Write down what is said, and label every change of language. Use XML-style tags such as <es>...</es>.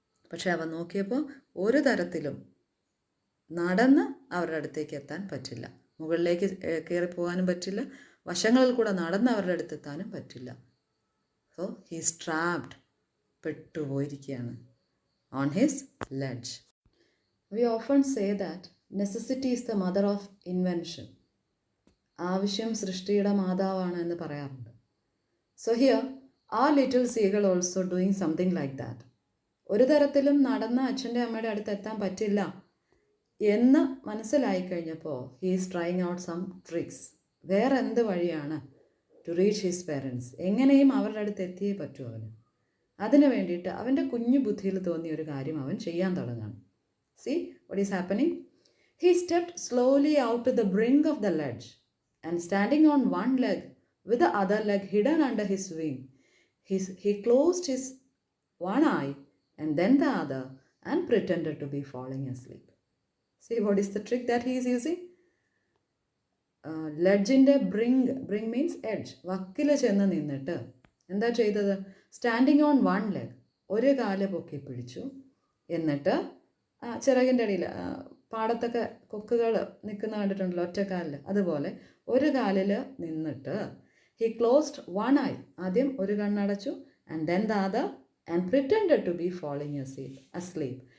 <ml>പക്ഷെ അവൻ നോക്കിയപ്പോൾ ഒരു തരത്തിലും നടന്ന് അവരുടെ അടുത്തേക്ക് എത്താൻ പറ്റില്ല. മുകളിലേക്ക് കയറിപ്പോകാനും പറ്റില്ല, വശങ്ങളിൽ കൂടെ നടന്ന് അവരുടെ അടുത്തെത്താനും പറ്റില്ല.</ml> <en>so he's trapped,</en> <ml>പെട്ടുപോയിരിക്കുകയാണ്</ml> <en>On his ledge. We often say that necessity is the mother of invention.</en> <ml>ആവശ്യം സൃഷ്ടിയുടെ മാതാവാണ് എന്ന് പറയാറുണ്ട്.</ml> <en>So here our little seagull also doing something like that.</en> <ml>ഒരു തരത്തിലും നടന്ന് അച്ഛൻ്റെ അമ്മയുടെ അടുത്ത് എത്താൻ പറ്റില്ല എന്ന് മനസ്സിലായി കഴിഞ്ഞപ്പോൾ</ml> <en>he is trying out some tricks.</en> <ml>വേറെ എന്ത് വഴിയാണ്</ml> <en>to reach his parents?</en> <ml>എങ്ങനെയും അവരുടെ അടുത്ത് എത്തിയേ പറ്റൂ അവന്. അതിനു വേണ്ടിയിട്ട് അവൻ്റെ കുഞ്ഞു ബുദ്ധിയിൽ തോന്നിയ ഒരു കാര്യം അവൻ ചെയ്യാൻ തുടങ്ങാണ്.</ml> <en>See what is happening? He stepped slowly out to the brink of the ledge and standing on one leg with the other leg hidden under his wing, he closed his one eye and then the other and pretended to be falling asleep. See what is the trick that he is using?</en> <ml>ലെഡ്ജിൻ്റെ bring means edge, വക്കിൽ ചെന്ന് നിന്നിട്ട് എന്താ ചെയ്തത്?</ml> <en>standing on one leg,</en> <ml>ഒരു കാല് പൊക്കി പിടിച്ചു. എന്നിട്ട് ചിറകിൻ്റെ അടിയിൽ പാടത്തൊക്കെ കൊക്കുകൾ നിൽക്കുന്ന കണ്ടിട്ടുണ്ടല്ലോ ഒറ്റക്കാലിൽ, അതുപോലെ ഒരു കാലിൽ നിന്നിട്ട്</ml> <en>he closed one eye,</en> <ml>ആദ്യം ഒരു കണ്ണടച്ചു,</ml> <en>And then the other and pretended to be falling asleep.</en>